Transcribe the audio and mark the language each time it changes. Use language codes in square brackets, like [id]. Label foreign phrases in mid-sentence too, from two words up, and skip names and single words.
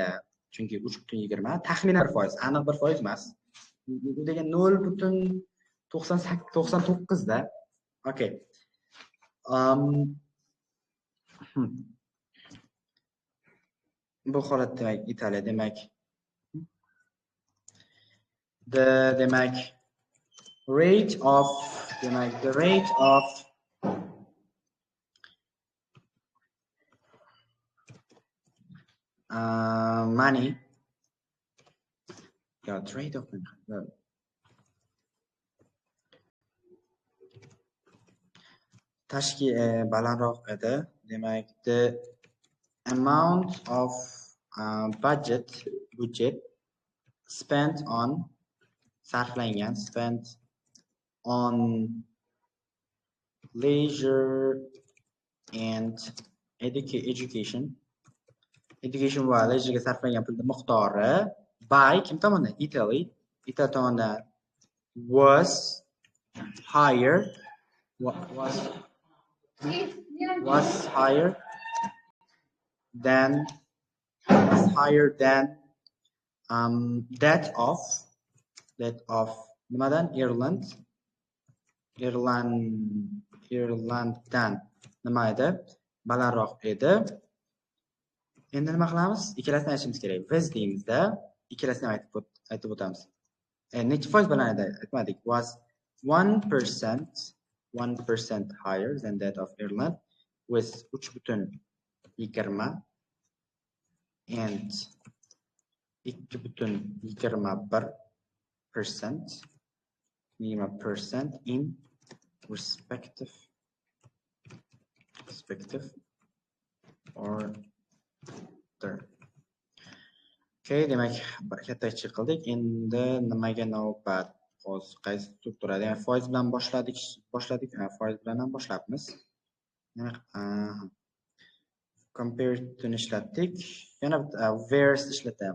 [uz] Chunki 3.20 taxminan 1%, aniq 1% emas. Bu degan 0.99 da. Okay. Bu holat demak Italiya demak [en] the rate of money rate of money [uz] tashkil balandroq edi. Demak, [en] the amount of budget spent on leisure and education [uz] va leisure'ga sarflangan pulning miqdori by kim tomonidan? [en] Italy tomonidan was higher than that of nimadan? [uz] Irlanddan nima edi? Balandroq edi. Endi nima qilamiz? Ikkalasini aytishimiz kerak. Biz deymizda, ikkalasini aytib o'tamiz. necha foiz bilan aytmadik. [en] Was 1% higher than that of Ireland with 3.20 and 2.21% in respective order. [uz] Okay, demak katta kichik qildik. Endi nimaga navbat? Hozir qaysi strukturada? Ya'ni foiz bilan boshladik. Foiz bilan ham boshlabmiz. Demak, [en] compare to [uz] ishlatdik. Yana where's ishlatamiz.